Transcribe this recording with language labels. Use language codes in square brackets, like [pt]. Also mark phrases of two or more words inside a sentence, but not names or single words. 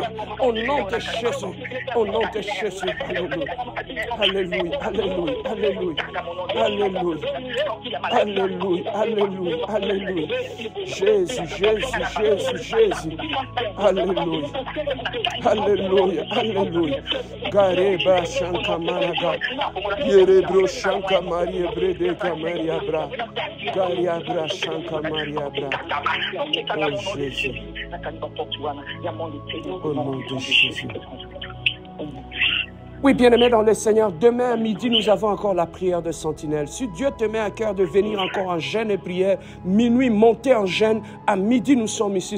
[fr] Au nom de Jésus. Au nom de Jésus. Alléluia. Alléluia. Alléluia. Alléluia. Alléluia. Alléluia. Alléluia. Jésus, Jésus, Jésus, Jésus. Alléluia. Alléluia. Alléluia. Gareba Shankamaraga. Yerebro Shankamaria Brede Kamaria Bra. Gariabra Shankamariabra. Oh Jésus. Au nom de Jésus. Oui, bien-aimés dans le Seigneur, demain à midi, nous avons encore la prière de sentinelle. Si Dieu te met à cœur de venir encore en jeûne et prière, minuit, monter en jeûne, à midi, nous sommes ici.